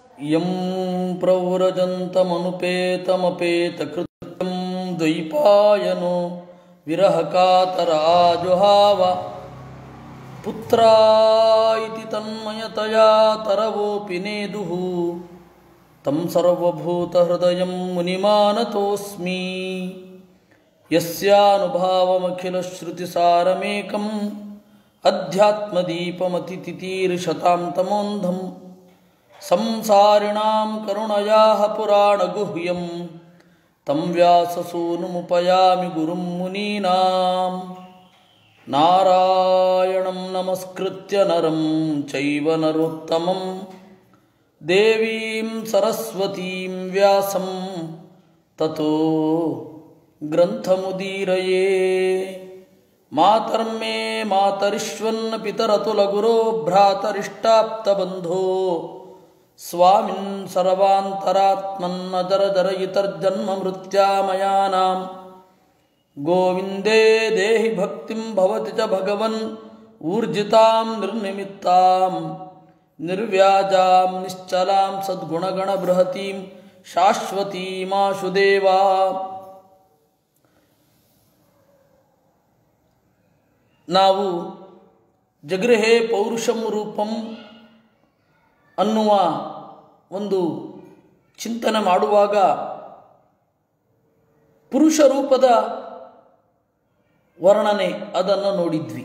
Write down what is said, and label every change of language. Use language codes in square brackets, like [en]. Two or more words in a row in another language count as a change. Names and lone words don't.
[sa] ಯಂ ಪ್ರವ್ರಜಂತಮನುಪೇತಮಪೇತಕೃತ್ಯಂ ದ್ವೈಪಾಯನೋ ವಿರಹಕಾತರಾಜುಹಾವ ಪುತ್ರಾಯಿತಿ ತನ್ಮಯತಯಾ ತರವೋಪಿ ನೇದುಃ ತಂ ಸರ್ವಭೂತಹೃದಯಂ ಮುನಿಮಾನತೋಸ್ಮಿ ಯಸ್ಯಾನುಭಾವಮಖಿಲಶ್ರುತಿಸಾರಮೇಕಂ ಅಧ್ಯಾತ್ಮದೀಪಮತಿತಿತೀರ್ಷತಾಂ ತಮೋಂಧಂ ಸಂಸಾರಿಣಾಂ ಕರುಣಯಾಃ ಪುರಾಣಗುಹ್ಯಂ ತಂ ವ್ಯಾಸಸೂನುಮುಪಯಾಮಿ ಗುರುಂ ಮುನೀನಾಂ ನಾರಾಯಣಂ ನಮಸ್ಕೃತ್ಯ ನರಂ ಚೈವ ನರೋತ್ತಮಂ ದೇವೀಂ ಸರಸ್ವತೀಂ ವ್ಯಾಸಂ ತತೋ ಗ್ರಂಥಮುದೀರಯೇ ಮಾತರ್ಮೇ ಮಾತರಿಷ್ವನ್ನ ಪಿತರತುಲಗುರೋ ಭ್ರಾತರಿಷ್ಟಾಪ್ತಬಂಧೋ ಸ್ವಾಮಿನ್ ಸರ್ವಾಂತರಾತ್ಮನ್ನಜರಜರಯಿತರ್ಜನ್ಮ ಮೃತ್ಯಾಮಯಾನಾಂ ಗೋವಿಂದೇ ದೇಹಿ ಭಕ್ತಿಂ ಭವತಿ ಚ ಭಗವನ್ ಊರ್ಜಿತಾಂ ನಿರ್ನಿಮಿತ್ತಾಂ ನಿರ್ವ್ಯಾಜಾಂ ನಿಶ್ಚಲಾಂ ಸದ್ಗುಣಗಣ ಬೃಹತೀಂ ಶಾಶ್ವತೀಮಾಶು ದೇವಾ. [kn] ನಾವು [sa] ಜಗೃಹೇ ಪೌರುಷಂ ರೂಪಂ [kn] ಅನ್ನುವ ಒಂದು ಚಿಂತನೆ ಮಾಡುವಾಗ ಪುರುಷ ರೂಪದ ವರ್ಣನೆ ಅದನ್ನು ನೋಡಿದ್ವಿ.